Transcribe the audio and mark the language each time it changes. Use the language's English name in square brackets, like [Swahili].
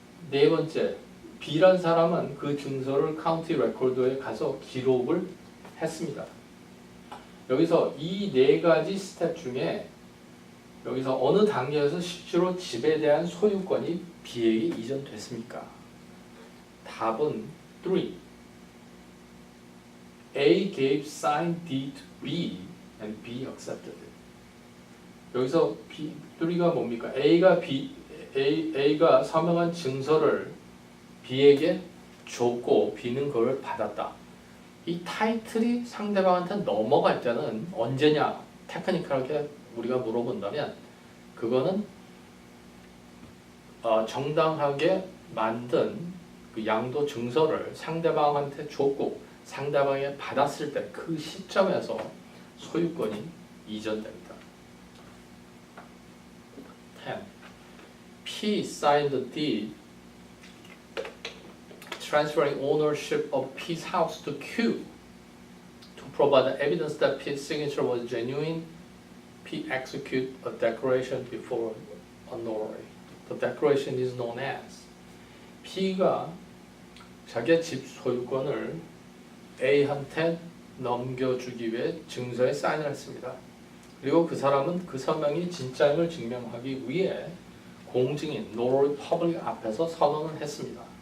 [Korean] 네 번째, B란 사람은 그 증서를 카운티 레코드에 가서 기록을 했습니다. 여기서 이 네 가지 스텝 중에 여기서 어느 단계에서 실제로 집에 대한 소유권이 B에게 이전됐습니까? 답은 3. [English] A gave signed deed to B and B accepted it. [Korean] 여기서 3가 뭡니까? A가 서명한 증서를 B에게 줬고 B는 그걸 받았다. 이 타이틀이 상대방한테 넘어갈 때는 언제냐? 테크니컬하게 우리가 물어본다면 그거는 정당하게 만든 그 양도 증서를 상대방한테 줬고 상대방이 받았을 때 그 시점에서 소유권이 이전됩니다. 10. [English] P signed the deed transferring ownership of P's house to Q. To provide evidence that P's signature was genuine, P execute a declaration before a notary. The declaration is known as [Korean] P가 자기의 집 소유권을 A한테 넘겨주기 위해 증서에 사인을 했습니다. 그리고 그 사람은 그 서명이 진짜임을 증명하기 위해 공증인 notary public 앞에서 선언을 했습니다.